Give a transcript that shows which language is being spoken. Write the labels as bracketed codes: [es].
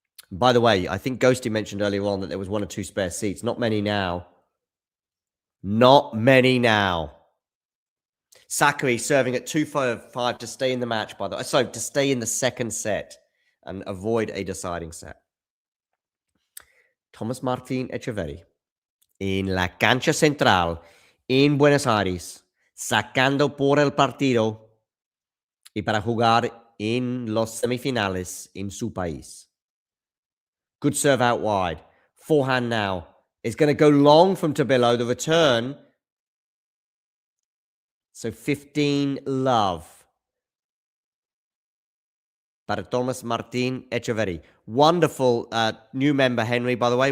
[en] By the way, I think Ghosty mentioned earlier on that there was 1 or 2 spare seats. Not many now. Not many now. Sakkari serving at 2-5 to stay in the match, by the way. So to stay in the second set and avoid a deciding set. [es] Thomas Martin Echeverri in la cancha central en Buenos Aires, sacando por el partido y para jugar en los semifinales en su país. [en] Good serve out wide. Forehand now. It's going to go long from Tabilo. The return. So 15 love. [es] Para Thomas Martin Echeverri. [en] Wonderful new member, Henry, by the way.